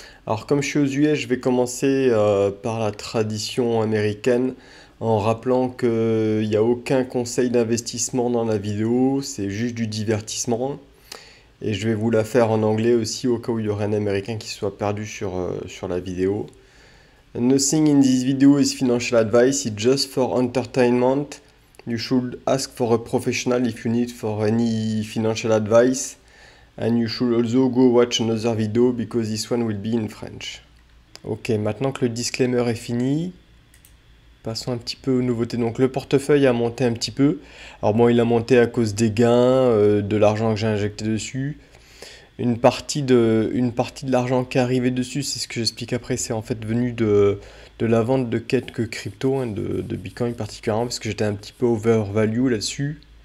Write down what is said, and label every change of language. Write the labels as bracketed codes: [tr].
[fr] Alors, comme je suis aux US, je vais commencer par la tradition américaine en rappelant qu'il n'y a aucun conseil d'investissement dans la vidéo, c'est juste du divertissement. Et je vais vous la faire en anglais aussi au cas où il y aurait un américain qui soit perdu sur la vidéo. [en] Nothing in this video is financial advice, it's just for entertainment. You should ask for a professional if you need for any financial advice. And you should also go watch another video because this one will be in French. [fr] Ok, maintenant que le disclaimer est fini, passons un petit peu aux nouveautés. Donc le portefeuille a monté un petit peu. Alors bon, il a monté à cause des gains, de l'argent que j'ai injecté dessus. Une partie de l'argent qui est arrivé dessus, c'est ce que j'explique après, c'est en fait venu de la vente de quelques cryptos, hein, de Bitcoin particulièrement, parce que j'étais un petit peu overvalue là-dessus.